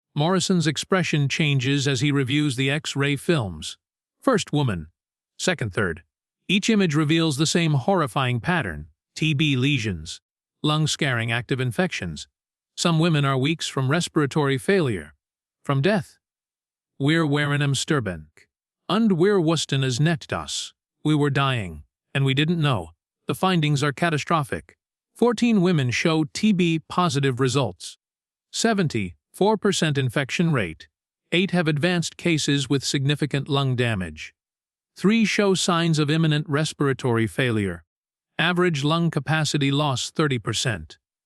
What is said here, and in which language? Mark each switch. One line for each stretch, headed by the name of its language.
English: Morrison's expression changes as he reviews the X-ray films. First woman. Second, third. Each image reveals the same horrifying pattern. TB lesions. Lung scarring, active infections. Some women are weeks from respiratory failure. From death.
German: Wir waren am Sterben. Und wir wussten es nicht das.
English: We were dying, and we didn't know. The findings are catastrophic. 14 women show TB-positive results. 74% infection rate. 8 have advanced cases with significant lung damage. 3 show signs of imminent respiratory failure. Average lung capacity loss 30%.